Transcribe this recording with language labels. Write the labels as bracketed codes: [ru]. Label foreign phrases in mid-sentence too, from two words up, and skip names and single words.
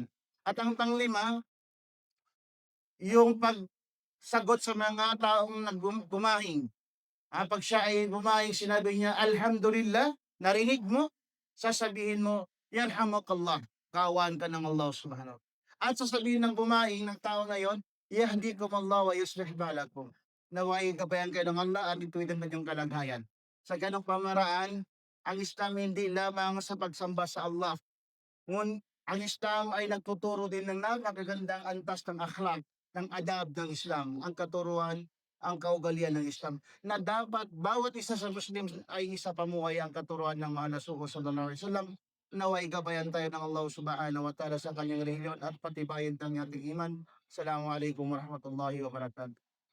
[tl] At ang panglima, yung pagsagot sa mga taong nagumahing. Pag siya ay bumahing, sinabi niya, Alhamdulillah, narinig mo, sasabihin mo, Yarhamakallah, kaawaan ka ng Allah subhanahu. At sasabihin ng bumahing ng tao na yon, [ar] يهديكم الله ويصلح بالكم. [tl] Naway gabayan kayo ng Allah at ituwid ang kanyang kalagayan. Sa ganong pamaraan, ang Islam hindi lamang sa pagsamba sa Allah. Ngun, ang Islam ay nagtuturo din ng napakagandang antas ng akhlak, ng adab ng Islam, ang katuruan, ang kaugalian ng Islam, na dapat bawat isa sa Muslim ay isa pamuhay ang katuruan ng mahal na suko [ar] صلى الله عليه وسلم [tl] naway gabayan tayo ng [ar] الله سبحانه وتعالى [tl] sa kanyang relihiyon at patibayin ang ating iman. [ar] السلام عليكم ورحمة الله وبركاته.